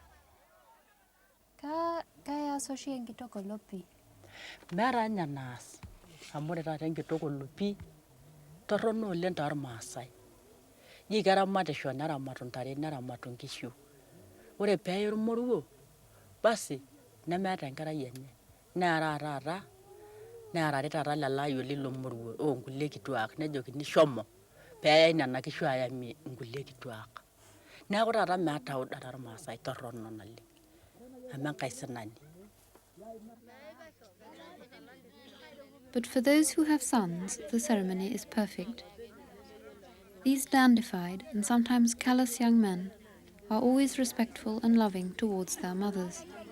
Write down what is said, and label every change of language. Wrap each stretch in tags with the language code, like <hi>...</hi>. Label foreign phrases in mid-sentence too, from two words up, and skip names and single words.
<mas>Kaya soshi enkitoko lopi. Meeta ninye naas amu ore taata enkitok olopi torrono oleng tormaasai. Jii keramatisho neramatu ntare neramatu nkishu. Ore peeye ormoruo basi nemeeta enkerai enye neara taata nearari taata lelayo lilo moruo onkulie kituak nejokini shomo peeyai nena kishu ayamie inkulie kituak. Neeku taata meeta udata ormaasai torrono naleng amu enkae sinani.</mas> <en>But for those who have sons, the ceremony is perfect. These dandified and sometimes callous young men are always respectful and loving towards their mothers.</en>